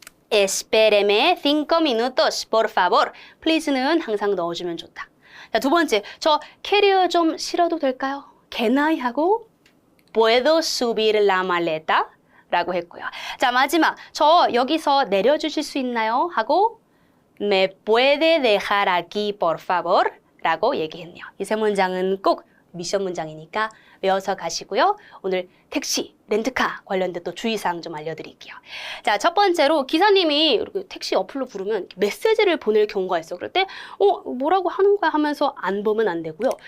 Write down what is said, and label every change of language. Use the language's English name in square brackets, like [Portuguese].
[Spanish] Espéreme 5 minutos, por favor. [Korean] Please는 항상 넣어주면 좋다. 자, 두 번째, 저 캐리어 좀 실어도 될까요? [English] Can I [Korean] 하고 [Spanish] Puedo subir la maleta? [Korean] 라고 했고요. 자, 마지막, 저 여기서 내려주실 수 있나요? 하고 [Spanish] Me puede dejar aquí, por favor? [Korean] 라고 얘기했네요. 이 세 문장은 꼭 미션 문장이니까 외워서 가시고요. 오늘 택시, 렌트카 관련된 또 주의사항 좀 알려드릴게요. 자, 첫 번째로 기사님이 택시 어플로 부르면 메시지를 보낼 경우가 있어. 그럴 때 뭐라고 하는 거야 하면서 안 보면 안 되고요.